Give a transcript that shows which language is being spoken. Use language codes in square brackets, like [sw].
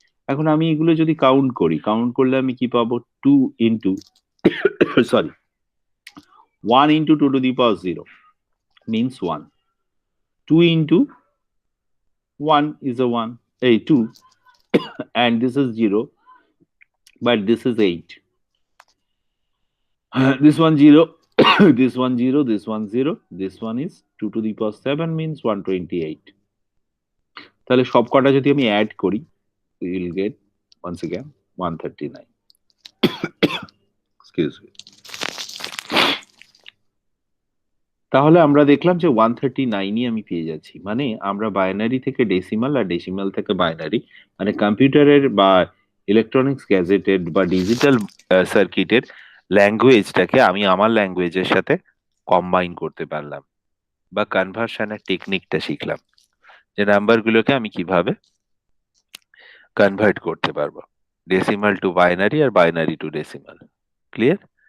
[bn] এখন আমি এগুলো যদি কাউন্ট করি, কাউন্ট করলে আমি কি পাবো, 2 into sorry 1 × 2 to the power 0 [en] means 1, 2 × 1 is a 1, a 2, and this is 0, but this is 8. This one 0, this one 0, this one 0, this one is 2 to the power 7, means 128. [bn] তাহলে সব কটা যদি আমি অ্যাড করি, [en] we will get once again 139. Excuse me. [bn] তাহলে আমরা দেখলাম যে 139ই আমি পেয়ে যাচ্ছি, মানে আমরা বাইনারি থেকে ডেসিমাল আর ডেসিমাল থেকে বাইনারি, মানে কম্পিউটারের বা ইলেকট্রনিক্স গ্যাজেটের বা ডিজিটাল সার্কিটের ল্যাঙ্গুয়েজটাকে আমি আমার ল্যাঙ্গুয়েজের সাথে কম্বাইন করতে পারলাম, বা কনভার্সনের টেকনিকটা শিখলাম, যে নাম্বারগুলোকে আমি কিভাবে কনভার্ট করতে পারবো ডেসিমাল টু বাইনারি আর বাইনারি টু ডেসিমাল। ক্লিয়ার?